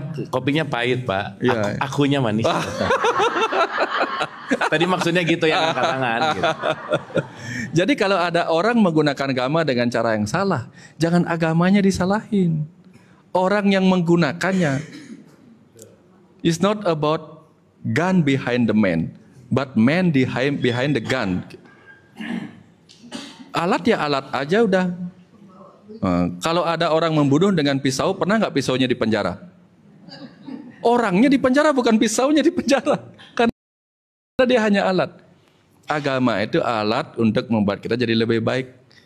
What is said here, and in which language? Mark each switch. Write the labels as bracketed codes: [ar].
[id] Kopinya pahit Pak, ya. Akunya manis. Tadi maksudnya gitu ya, angkat tangan gitu. Jadi kalau ada orang menggunakan agama dengan cara yang salah, jangan agamanya disalahin. Orang yang menggunakannya. [en] It's not about gun behind the man, but man behind the gun. [id] Alat ya alat aja udah. Kalau ada orang membunuh dengan pisau, pernah nggak pisaunya di penjara? Orangnya di penjara, bukan pisaunya di penjara. Karena dia hanya alat. Agama itu alat untuk membuat kita jadi lebih baik.